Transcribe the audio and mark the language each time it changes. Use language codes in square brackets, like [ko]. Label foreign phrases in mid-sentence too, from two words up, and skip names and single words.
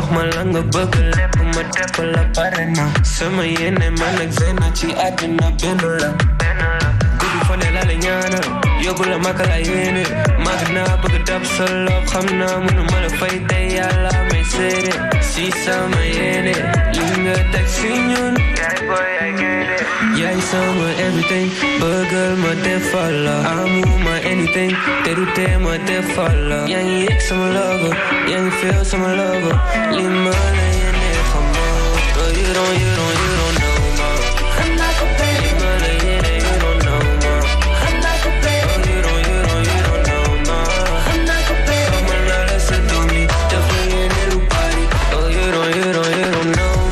[wo] ma la nga bëgg lépp ma defal la pare na sama yéene man ak zena ci àddina benn la guddi fa ne la la ñaanal yóbbu la màgg la yéene màgg naa bëgg dab sa lob xam naa mënu ma la fay tey yàlla may seede si sama yéene li nga teg si ñun yaay sama everything bëggal ma defal la amu ma anything te du tee ma defal la yaa ngi yëg sama love yaa ngi feel sama love li ma la yéene xam ma [en] you don't know [wo] ma li ma la yéene [en] you don't know [wo] ma [en] you don't know [wo] ma xamal naa la sa doom yi def la yéene lu bari [en] you don't know